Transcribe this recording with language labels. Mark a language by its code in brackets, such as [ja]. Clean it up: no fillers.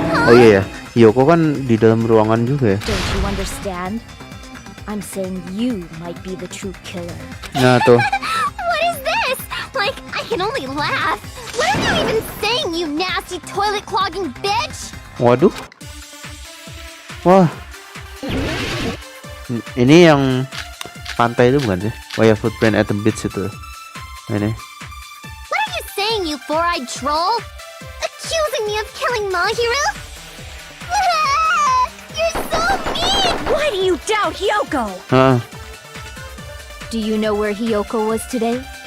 [id] Oh iya ya, Hiyoko kan di dalam ruangan juga ya. [en] Don't you understand? I'm saying you might be the true killer. [id] Nah tuh. [en] What is this? Like, I can only laugh. What are you even saying, you nasty toilet-clogging bitch? [id] Waduh. Wah. Ini yang pantai itu bukan sih? Oh ya, [en] footprint at the beach [id] itu. Ini. [en] What are you saying, you four-eyed troll? Accusing me of killing Mahiru? You're so mean! Why do you doubt Hiyoko? Hah. Do you know where Hiyoko was today?